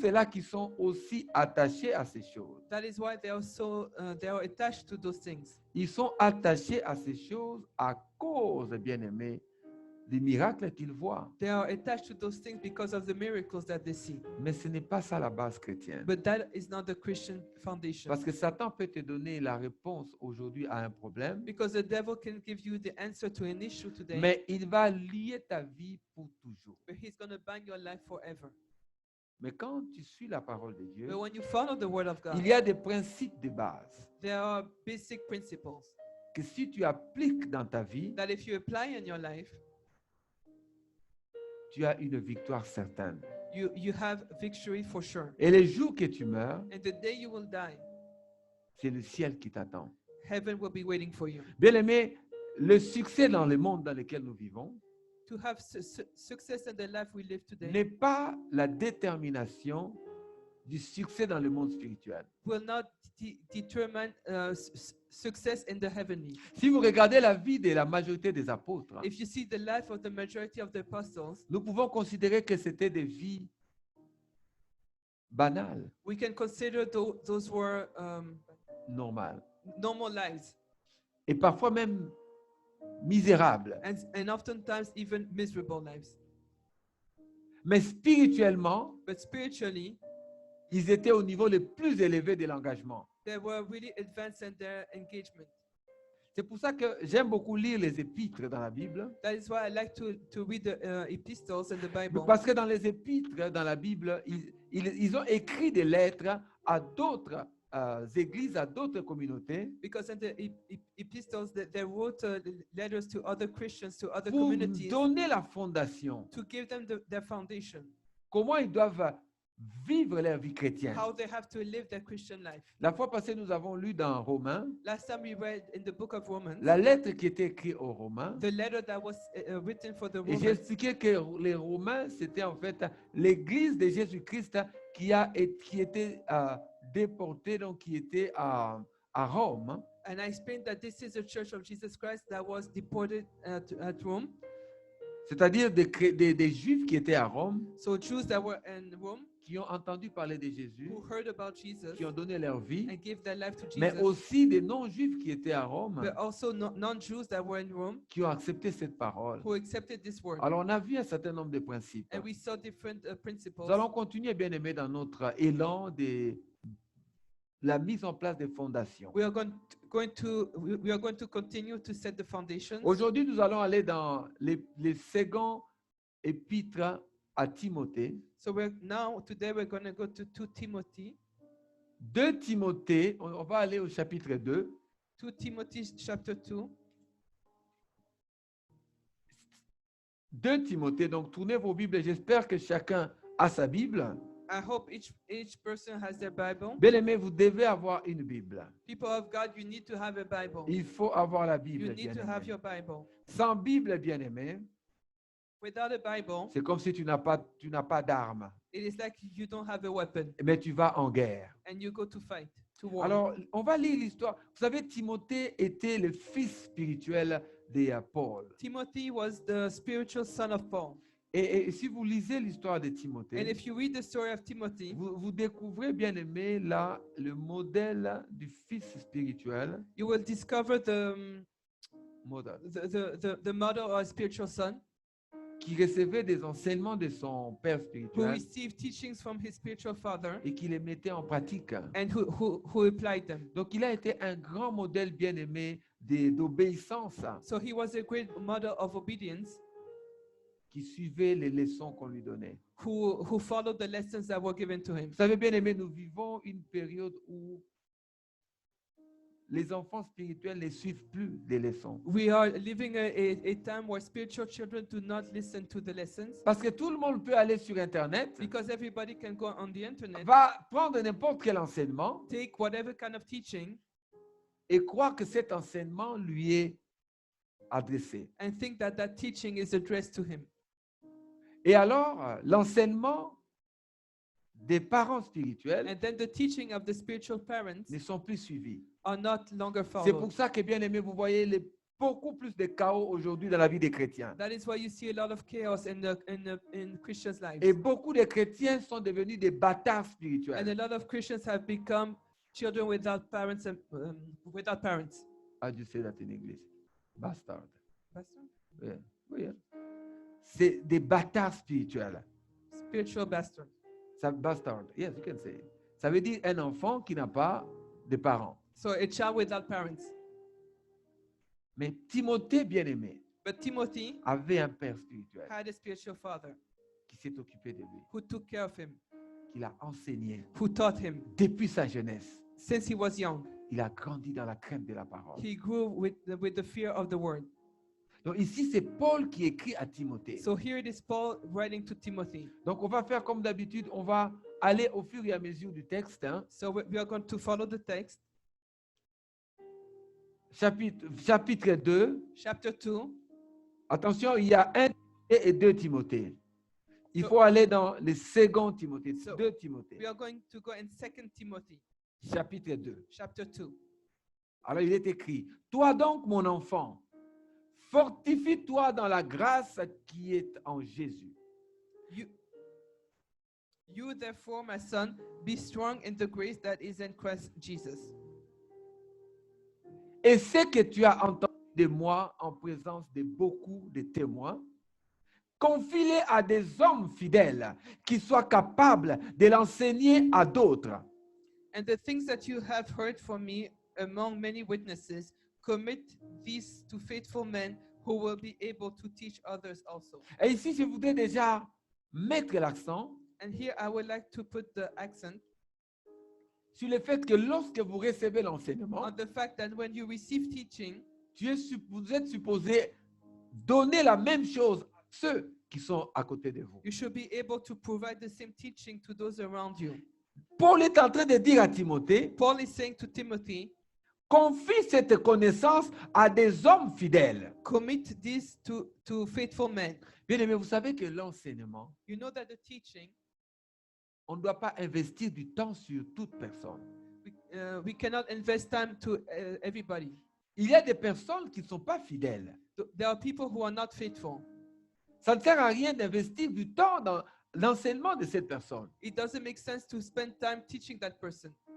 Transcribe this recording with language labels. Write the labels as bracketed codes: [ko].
[fr] cela qu'ils sont aussi attachés à ces choses. [en] That is why they are attached to those things. [fr] Ils sont attachés à ces choses à cause, bien aimés, des miracles qu'ils voient. [en] They are attached to those things because of the miracles that they see. [fr] Mais ce n'est pas ça la base chrétienne. [en] But that is not the Christian foundation. [fr] Parce que Satan peut te donner la réponse aujourd'hui à un problème, [en] Because the devil can give you the answer to an issue today, [fr] mais il va lier ta vie pour toujours. [en] but he's going to bind your life forever. [fr] Mais quand tu suis la parole de Dieu, [en] But when you follow the Word of God, [fr] il y a des principes de base [en] there are basic principles [fr] que si tu appliques dans ta vie, [en] that if you apply in your life, [fr] tu as une victoire certaine. [en] you have victory for sure. [fr] Et les jours que tu meurs, [en] And the day you will die, [fr] c'est le ciel qui t'attend. [en] heaven will be waiting for you. [fr] Bien aimé, le succès dans le monde dans lequel nous vivons [en] To have success in the life we live today [fr] n'est pas la détermination du succès dans le monde spirituel. [en] will not determine success in the heavenly. [fr] Si vous regardez la vie de la majorité des apôtres, [en] If you see the life of the majority of the apostles, [fr] nous pouvons considérer que c'était des vies banales, [en] we can consider those were [fr] normales, [en] normal lives [fr] et parfois même misérables. [en] and oftentimes even miserable lives. [fr] Mais spirituellement, [en] But spiritually, [fr] ils étaient au niveau le plus élevé de l'engagement. [en] they were really advanced in their engagement. [fr] C'est pour ça que j'aime beaucoup lire les épîtres dans la Bible. [en] That is why I like to read the epistles in the Bible. [fr] Parce que dans les épîtres, dans la Bible, ils ont écrit des lettres à d'autres églises, à d'autres communautés, [en] Because in the epistles, they wrote letters to other Christians, to other [fr] pour [en] communities, [fr] donner la fondation. [en] to give them their foundation. [fr] Comment ils doivent vivre leur vie chrétienne. [en] how they have to live their Christian life. [fr] La fois passée, nous avons lu dans Romains [en] Last time we read in the book of Romans, [fr] la lettre qui était écrite aux Romains. [en] the letter that was written for the [fr] Et j'ai [en] Romans. [fr] expliqué que les Romains, c'était en fait l'église de Jésus-Christ qui était déportée, donc qui était à Rome. [en] And I explained that this is the church of Jesus Christ that was deported at Rome. [fr] C'est-à-dire des Juifs qui étaient à Rome, [en] So Jews that were in Rome [fr] qui ont entendu parler de Jésus, [en] who heard about Jesus [fr] qui ont donné leur vie, [en] and gave their life to [fr] mais [en] Jesus, [fr] aussi des non-Juifs qui étaient à Rome, [en] but also non-Jews that were in Rome [fr] qui ont accepté cette parole. [en] who accepted this word. [fr] Alors, on a vu un certain nombre de principes. [en] And we saw different principles. [fr] Nous allons continuer, bien aimé, dans notre élan de la mise en place des fondations. [en] We are going to continue to set the foundations. [fr] Aujourd'hui, nous allons aller dans les seconds épîtres à Timothée. [en] So today we're going to go to 2 Timothy. [fr] 2 Timothée, on va aller au chapitre 2. [en] 2 Timothy chapter 2. [fr] 2 Timothée, donc tournez vos Bibles. J'espère que chacun a sa Bible. [en] I hope each person has their Bible. [fr] Bien aimé, vous devez avoir une Bible. [en] People of God, you need to have a Bible. [fr] Il faut avoir la [en] You [fr] Bible, [en] need [fr] bien [en] to have [fr] aimé. [en] your Bible. [fr] Sans Bible, bien aimé, [en] Without a Bible, [fr] c'est comme si tu n'as pas d'armes, [en] it is like you don't have a weapon [fr] mais tu vas en guerre. [en] and you go to fight, to war. [fr] Alors, on va lire l'histoire. Vous savez, Timothée était le fils spirituel de Paul. [en] Timothy was the spiritual son of Paul. [fr] Et si vous lisez l'histoire de [en] And [fr] Timothée, [en] if you read the story of Timothy, [fr] vous découvrez, bien aimé, là, le modèle du fils spirituel. [en] you will discover [fr] Modèle, [en] the mother or spiritual son [fr] qui recevait des enseignements de son père [en] who [fr] spirituel [en] received teachings from his spiritual father [fr] et qui les mettait en pratique. [en] and who applied them. [fr] Donc, il a été un grand modèle, bien aimé, d'obéissance, [en] So he was a great model of obedience [fr] qui suivait les leçons qu'on lui donnait. [en] who followed the lessons that were given to him. [fr] Vous savez, bien aimé, nous vivons une période où les enfants spirituels ne suivent plus les leçons. [en] We are living a time where spiritual children do not listen to the lessons [fr] Parce que tout le monde peut aller sur Internet, [en] because everybody can go on the internet, [fr] va prendre n'importe quel enseignement [en] take whatever kind of teaching, [fr] et croire que cet enseignement lui est adressé. [en] and think that that teaching is addressed to him. [fr] Et alors, l'enseignement des parents spirituels [en] And then the teaching of the spiritual parents [fr] ne sont plus suivis. [en] are not longer [fr] C'est pour [en] followed. [fr] ça que, bien aimé, vous voyez beaucoup plus de chaos aujourd'hui dans la vie des chrétiens. [en] That is why you see a lot of chaos in Christians' lives. [fr] Et beaucoup de chrétiens sont devenus des bâtards [en] And a [fr] spirituels. [en] lot of Christians have become children without parents and without parents. How do you say that in English? Bastard. Pastor? [fr] Oui, oui. C'est des bâtards spirituels. [en] Spiritual bastard. Ça, bastard. Yes, you can say it. [fr] Ça veut dire un enfant qui n'a pas de parents. [en] So a child without parents. [fr] Mais Timothée, bien aimé, [en] But Timothy [fr] avait un père spirituel [en] had a spiritual father [fr] qui s'est occupé de lui, [en] who took care of him, [fr] qui l'a enseigné [en] who taught him [fr] depuis sa jeunesse. [en] since he was young. [fr] Il a grandi dans la crainte de la parole. [en] He grew with the fear of the word. [fr] Donc ici, c'est Paul qui écrit à Timothée. [en] So here it is Paul writing to Timothy. [fr] Donc on va faire comme d'habitude, on va aller au fur et à mesure du texte. Hein. [en] So we are going to follow the text. [fr] Chapitre 2. [en] Chapter 2. [fr] Attention, il y a 1 et 2 Timothée. Il [en] So- [fr] faut aller dans le second Timothée, [en] So- [fr] 2 Timothée, [en] We are going to go in 2 Timothy, [fr] chapitre 2. [en] chapter 2. [fr] Alors il est écrit, toi donc mon enfant, fortifie-toi dans la grâce qui est en Jésus. [en] You therefore, my son, be strong in the grace that is in Christ Jesus. [fr] Et ce que tu as entendu de moi en présence de beaucoup de témoins, confie-les à des hommes fidèles qui soient capables de l'enseigner à d'autres. [en] And the things that you have heard from me among many witnesses, commit these to faithful men who will be able to teach others also. [fr] Et ici, je voudrais déjà mettre l'accent [en] And here I would like to put the accent [fr] sur le fait que lorsque vous recevez l'enseignement, [en] on the fact that when you receive teaching, [fr] vous êtes supposé donner la même chose à ceux qui sont à côté de vous. [en] You should be able to provide the same teaching to those around you. [fr] Paul est en train de dire à Timothée, [en] Paul is saying to Timothy, [fr] confie cette connaissance à des hommes fidèles. [en] commit this to faithful men. [fr] Bien aimé, vous savez que l'enseignement, [en] You know that the teaching, [fr] on ne doit pas investir du temps sur toute personne. [en] we cannot invest time to everybody. [fr] Il y a des personnes qui ne sont pas fidèles. [en] There are people who are not faithful. [fr] Ça ne sert à rien d'investir du temps dans l'enseignement de cette personne. [en] It doesn't make sense to spend time teaching that person,